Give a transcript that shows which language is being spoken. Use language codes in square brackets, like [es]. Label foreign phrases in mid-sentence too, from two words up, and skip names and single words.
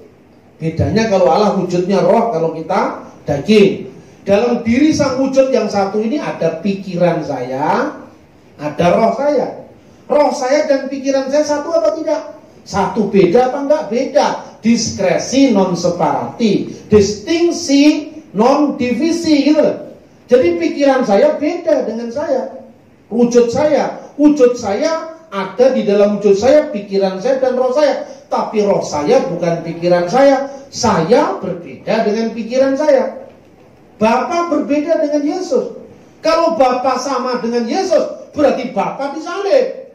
[id] Bedanya kalau Allah wujudnya roh, kalau kita daging. Dalam diri sang wujud yang satu ini ada pikiran saya, ada roh saya. Roh saya dan pikiran saya satu apa tidak? Satu. Beda apa enggak? Beda. [la] Diskresi non separati, distingsi non divisi [id] gitu. Jadi pikiran saya beda dengan saya. Wujud saya ada di dalam wujud saya, pikiran saya dan roh saya. Tapi roh saya bukan pikiran saya. Saya berbeda dengan pikiran saya. Bapa berbeda dengan Yesus. Kalau Bapa sama dengan Yesus, berarti Bapa disalib.